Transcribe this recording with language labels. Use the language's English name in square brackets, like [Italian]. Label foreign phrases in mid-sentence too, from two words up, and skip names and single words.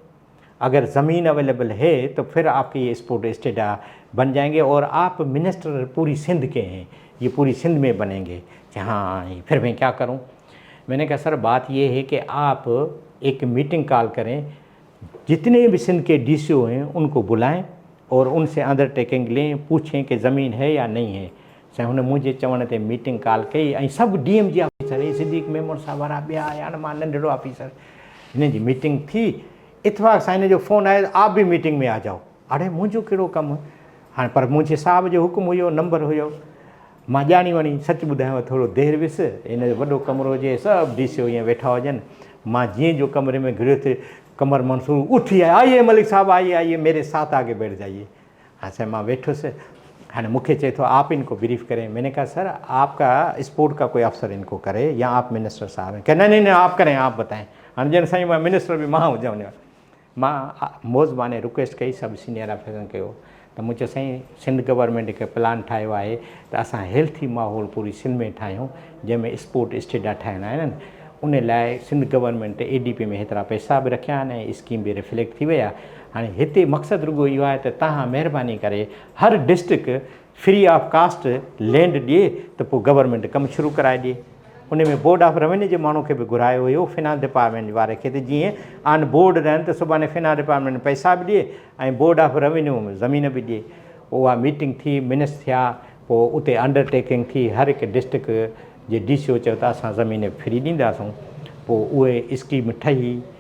[Urdu] اگر زمین اویلیبل ہے تو پھر آپ کے یہ [English] sport state [Urdu] بن جائیں گے اور آپ منسٹر پوری سندھ کے ہیں یہ پوری سندھ میں بنیں گے ہاں پھر میں کیا کروں میں نے کہا سر بات یہ ہے کہ آپ ایک [English] meeting call [Urdu] کریں جتنے بھی سندھ کے DCO ہیں ان کو بلائیں اور ان سے انڈرٹیکنگ لیں پوچھیں کہ زمین ہے یا نہیں ہے [Sindhi] साईं हुन मुंहिंजे चवण ते [English] meeting call [Sindhi] कई ऐं सभु DMG ऑफिसर सिद्दीक़ मेमन साहब वारा ॿिया आया न मां नंढड़ो ऑफिसर हिन जी मीटिंग थी इतफाक़ साईं जो फ़ोन आयो [Urdu] آپ بھی میٹنگ میں آ جاؤ [Sindhi] अड़े मुंहिंजो कहिड़ो कमु हाणे पर मुंहिंजे साहब जो हुकुम हुयो नंबर हुयो मां ॼाणी वञी सच ॿुधायांव थोरो देरि वियुसि हिन जो वॾो कमरो हुजे सभु DCO ईअं वेठा हुजनि मां जीअं जो कमरे में घिरियो थे कमर मंसूर उठी [Urdu] آئیے ملک صاحب آئیے میرے ساتھ آگے بیٹھ جائیے ہاں سر میں ويٺس ہاں مجھے چاہیے تو آپ ان کو بریف کریں میں نے کہا سر آپ کا اسپورٹ کا کوئی افسر ان کو کرے یا آپ منسٹر صاحب ہیں کیا نہیں آپ کریں آپ بتائیں [Sindhi] हाँ जन साईं [Urdu] میں منسٹر بھی [Sindhi] मां हुजां मां मोज़बाने रिक्वेस्ट कई सब सीनियर ऑफिसरनि कयो त मुझे साईं सिंध गवर्नमेंट हिकु प्लान ठाहियो आहे त असां हेल्थी माहौल पूरी सिंध में ठाहियूं जंहिंमें [English] sport stadia [Sindhi] ठाहिणा आहिनि उन लाइ सिंध गवर्नमेंट ADP में हेतिरा पैसा बि रखिया आहिनि ऐं स्कीम बि रिफ्लेक्ट थी वई आहे हाणे हिते मक़सदु रुॻो इहो आहे त तव्हां महिरबानी करे हर डिस्ट्रिक्ट [English] free of cost land [Sindhi] ॾिए त पोइ गवर्नमेंट कमु शुरू कराए ॾिए उन में बोर्ड ऑफ रेवेन्यू जे माण्हू खे बि घुरायो हुयो फिनांस डिपार्टमेंट वारे खे त जीअं [English] on board [Sindhi] रहनि त सुभाणे फिनांस डिपार्टमेंट पैसा बि ॾिए ऐं बोर्ड ऑफ रेवेन्यू ज़मीन बि ॾिए उहा मीटिंग थी मिनिट्स थिया पोइ उते अंडरटेकिंग थी हर हिकु डिस्ट्रिक्ट जे DCO चयो त असां ज़मीन फ्री ॾींदासूं पोइ उहे स्कीम ठही